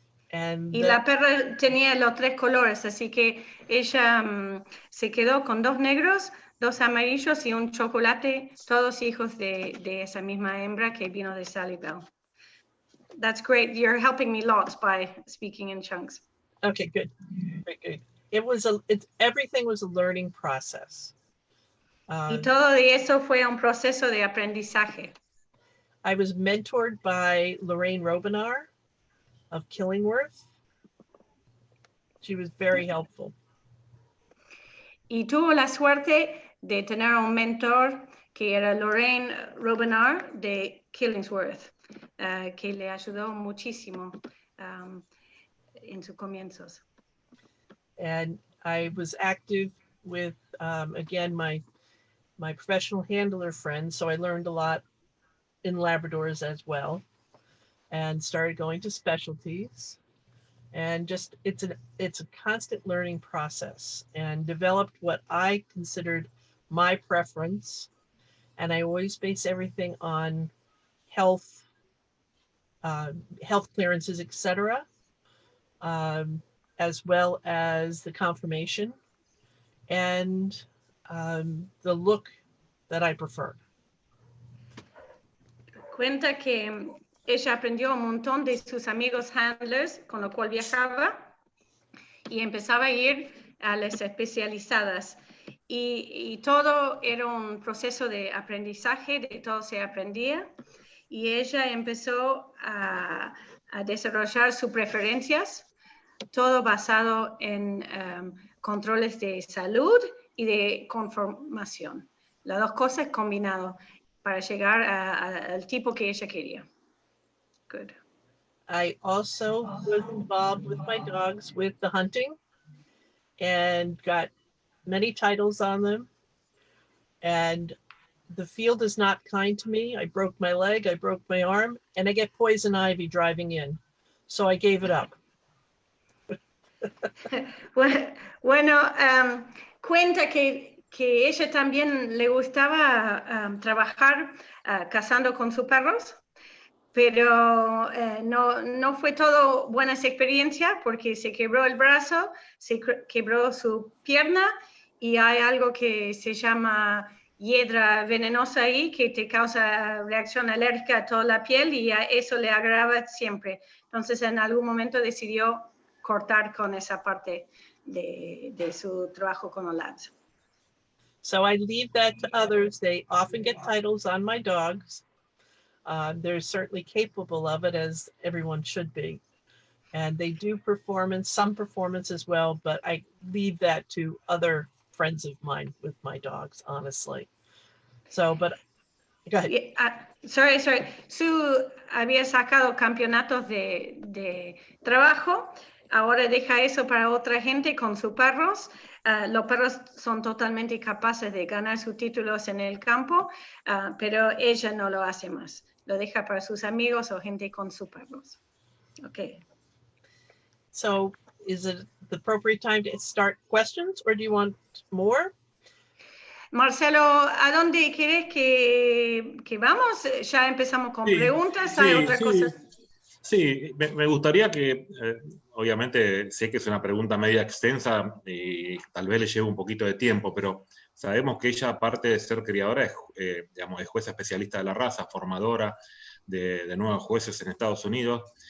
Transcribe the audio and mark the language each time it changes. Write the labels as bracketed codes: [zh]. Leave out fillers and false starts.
[es] Y la perra tenía los 3 colores, así que ella se quedó con 2 negros, 2 amarillos y un chocolate, todos hijos de esa misma hembra que vino de Sally Bell. [en] That's great. You're helping me lots by speaking in chunks. Okay, good. Good. Everything was a learning process. [es] Y todo de eso fue un proceso de aprendizaje. [en] I was mentored by Lorraine Robinar of Killingworth. She was very helpful. [es] Y tuvo la suerte de tener un mentor que era Lorraine Robinar de Killingsworth, que le ayudó muchísimo en sus comienzos. [en] And I was active with, again, my professional handler friends, so I learned a lot in Labradors as well, and started going to specialties. And just it's a constant learning process, and developed what I considered my preference. And I always base everything on health clearances, etc., as well as the conformation and the look that I prefer. [es] Cuenta que ella aprendió un montón de sus amigos handlers con los cuales viajaba y empezaba a ir a las especializadas. Y todo era un proceso de aprendizaje, de todo se aprendía. Y ella empezó a desarrollar sus preferencias, todo basado en controles de salud y de conformación. Las dos cosas combinadas para llegar al tipo que ella quería. [en] Good. I also was involved with my dogs with the hunting and got many titles on them. And the field is not kind to me. I broke my leg, I broke my arm, and I get poison ivy driving in. So I gave it up. [es] Bueno, cuenta que ella también le gustaba trabajar cazando con sus perros, pero no fue todo buenas experiencias porque se quebró el brazo, se quebró su pierna y hay algo que se llama hiedra venenosa ahí que te causa reacción alérgica a toda la piel y a eso le agrava siempre. Entonces en algún momento decidió cortar con esa parte de su trabajo con los labs. [en] So I leave that to others. They often get titles on my dogs. They're certainly capable of it, as everyone should be. And they do some performance as well, but I leave that to other friends of mine with my dogs, honestly. So, but go ahead. Sorry. [es] Sue había sacado campeonatos de trabajo. Ahora deja eso para otra gente con sus perros. Los perros son totalmente capaces de ganar sus títulos en el campo, pero ella no lo hace más. Lo deja para sus amigos o gente con sus perros. [en] Okay. So is it the appropriate time to start questions, or do you want more? [es] Marcelo, ¿a dónde quieres que vamos? Ya empezamos con preguntas. ¿Hay otras cosas? Sí, me gustaría que, obviamente sé que es una pregunta media extensa y tal vez le lleve un poquito de tiempo, pero sabemos que ella, aparte de ser criadora, es jueza especialista de la raza, formadora de nuevos jueces en Estados Unidos.